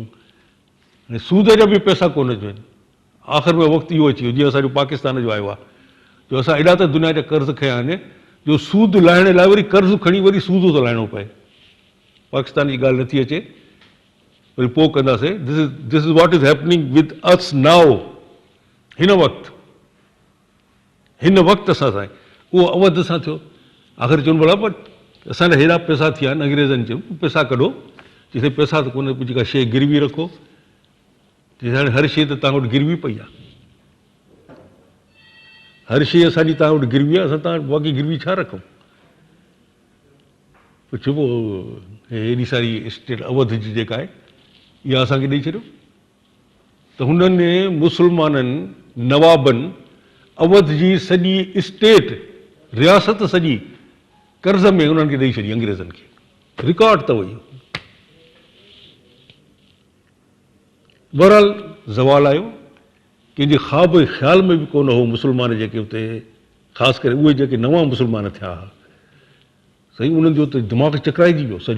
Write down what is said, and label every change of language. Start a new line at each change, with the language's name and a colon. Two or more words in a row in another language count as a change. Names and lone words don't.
Sindhi: ऐं सूद जा बि पैसा कोन अचनि। आख़िर में वक़्तु इहो अची वियो जीअं असांजो पाकिस्तान जो आयो आहे, जो असां एॾा त दुनिया जा कर्ज़ खया आहिनि जो सूद लाहिण लाइ वरी कर्ज़ु खणी वरी सूद थो लाहिणो पए। पाकिस्तान जी ॻाल्हि नथी अचे, वरी पोइ कंदासीं।
English: this is what is happening with us now,
Sindhi: हिन वक़्तु असां सां उहो अवध सां थियो। आख़िर चवनि भला पर असांजा हेॾा पैसा थिया आहिनि, अंग्रेज़नि चयो पैसा कढो, जिते पैसा त कोन्हे, जेका शइ गिरवी रखो, हाणे हर शइ त तव्हां वटि गिरवी पई आहे, हर शइ असांजी तव्हां वटि गिरवी आहे, असां तव्हां बाक़ी गिरवी छा रखूं। पोइ चइबो हेॾी सारी स्टेट अवध जी जेका आहे इहा असांखे ॾेई छॾियो। त हुननि मुस्लमाननि नवाबनि अवध जी सॼी स्टेट, रियासत सॼी कर्ज़ में उन्हनि खे ॾेई छॾी अंग्रेज़नि खे। रिकॉर्ड अथव इहो। बहरहाल ज़वाल आयो, कंहिंजे ख़्वाब ख़्याल में बि कोन हो मुस्लमान जेके उते, ख़ासि करे उहे जेके नवां मुस्लमान थिया हुआ, साईं उन्हनि जो त दिमाग़ चकराइजी वियो सॼो।